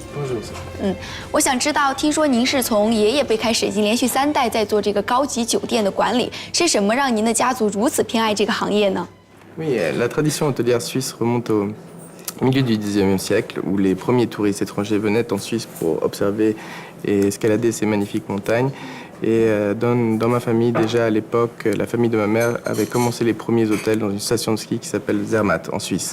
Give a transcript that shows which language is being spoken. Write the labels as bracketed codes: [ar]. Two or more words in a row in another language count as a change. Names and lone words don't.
[zh] 我想知道，听说您是从爷爷辈开始，已经连续3代在做这个高级酒店的管理，是什么让您的家族如此偏爱这个行业呢？ [fr] Oui, la tradition hôtelière suisse remonte au milieu du XIXe siècle, où les premiers touristes étrangers venaient en Suisse pour observer et escalader ces magnifiques montagnes. Et dans ma famille, déjà à l'époque, la famille de ma mère avait commencé les premiers hôtels dans une station de ski qui s'appelle Zermatt, en Suisse.